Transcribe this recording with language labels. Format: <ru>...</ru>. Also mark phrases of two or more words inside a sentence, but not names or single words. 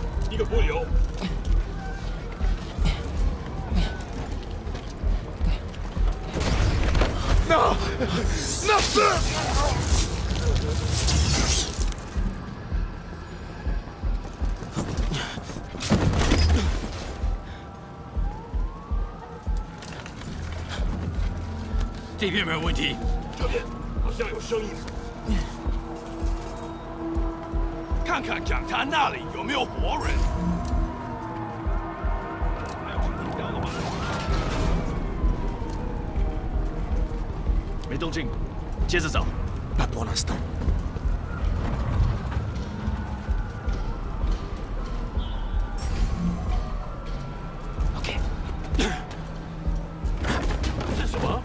<fr>Non! Non!</fr> <zh>这边没有问题。这边好像有声音。看看讲坛那里有没有活人。没动静，接着找。</zh> <fr>Pas pour l'instant. OK.</fr> <zh>是什么？</zh>